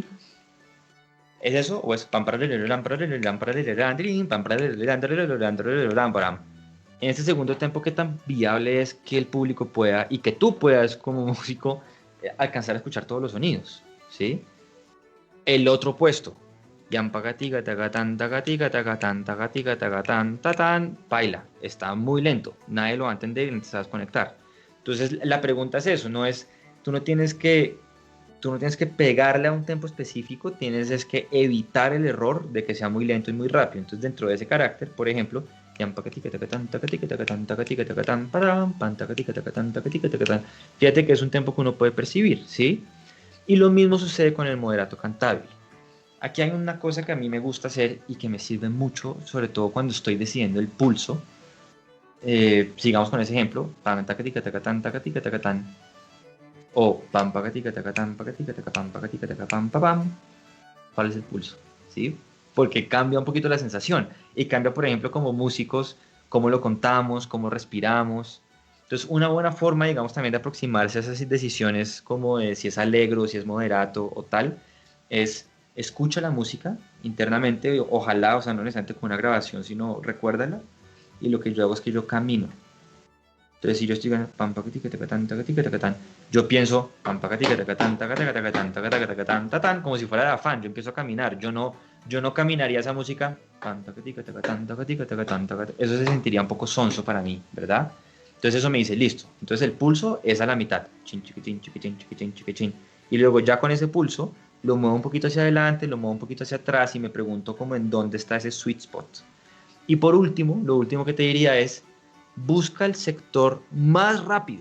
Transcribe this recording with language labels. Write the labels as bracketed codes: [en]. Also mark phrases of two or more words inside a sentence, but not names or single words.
[es] ¿Es eso? ¿O es pam para pam? En este segundo tempo, ¿qué tan viable es que el público pueda y que tú puedas como músico alcanzar a escuchar todos los sonidos? ¿Sí? El otro puesto, yam pagatiga tagatán tagatiga tagatán tagatiga tagatán tatán, baila, está muy lento, nadie lo va a entender y no te sabes conectar. Entonces la pregunta es eso, no es, tú no tienes que pegarle a un tempo específico, tienes es que evitar el error de que sea muy lento y muy rápido. Entonces dentro de ese carácter, por ejemplo, fíjate que es un tempo que uno puede percibir, ¿sí? Y lo mismo sucede con el moderato cantabile. Aquí hay una cosa que a mí me gusta hacer y que me sirve mucho, sobre todo cuando estoy decidiendo el pulso. Sigamos con ese ejemplo. O pam pagatica tacatán pagatica tacapam pagatica tacapam papam. ¿Cuál es el pulso? ¿Sí? Porque cambia un poquito la sensación y cambia, por ejemplo, como músicos, cómo lo contamos, cómo respiramos. Entonces, una buena forma, digamos, también de aproximarse a esas decisiones como de si es alegro, si es moderato o tal, es escucha la música internamente, ojalá, o sea, no necesariamente con una grabación, sino recuérdala, y lo que yo hago es que yo camino. Entonces, si yo estoy ganando pam pacatica tacatán tacatica tacatán, yo pienso pam pacatica tacatán tacatica tacatán tacatica tacatán tatán, como si fuera de afán, yo empiezo a caminar, yo no caminaría esa música pam pacatica tacatán tacatica tacatán tacatán, eso se sentiría un poco sonso para mí, ¿verdad? Entonces eso me dice, listo. Entonces el pulso es a la mitad. Chin, chiquitín, chiquitín, chiquitín, chiquitín. Y luego ya con ese pulso, lo muevo un poquito hacia adelante, lo muevo un poquito hacia atrás y me pregunto como en dónde está ese [en] sweet spot. [es] Y por último, lo último que te diría es, busca el sector más rápido.